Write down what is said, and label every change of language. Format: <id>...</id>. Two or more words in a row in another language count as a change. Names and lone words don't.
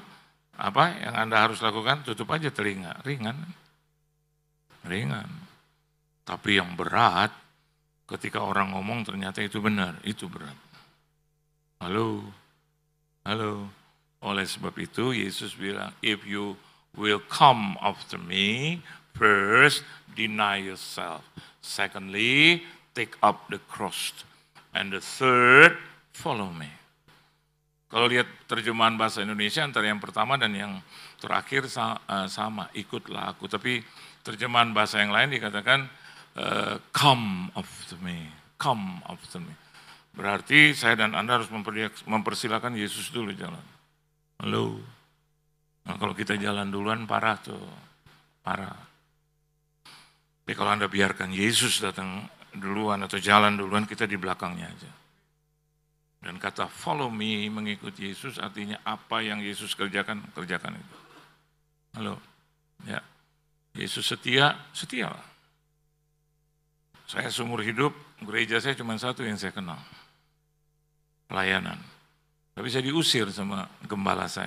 <id>Apa yang Anda harus lakukan? Tutup aja telinga, ringan. Tapi yang berat, ketika orang ngomong ternyata itu benar, itu berat. Halo. Oleh sebab itu Yesus bilang,</id> <en>if you will come after me, first deny yourself. Secondly, take up the cross. And the third, follow me.</en> <id>Kalau lihat terjemahan bahasa Indonesia antara yang pertama dan yang terakhir sama, ikutlah aku. Tapi terjemahan bahasa yang lain dikatakan,</id> <en>come after me, come after me.</en> <id>Berarti saya dan Anda harus mempersilakan Yesus dulu jalan. Halo. Nah, kalau kita jalan duluan parah tuh, parah. Tapi kalau Anda biarkan Yesus datang duluan atau jalan duluan, kita di belakangnya aja. Dan kata</id> <en>follow me,</en> <id>mengikuti Yesus, artinya apa yang Yesus kerjakan, kerjakan itu. Halo, ya. Yesus setia, setialah. Saya seumur hidup, gereja saya cuma satu yang saya kenal. Pelayanan. Tapi saya diusir sama gembala saya.</id>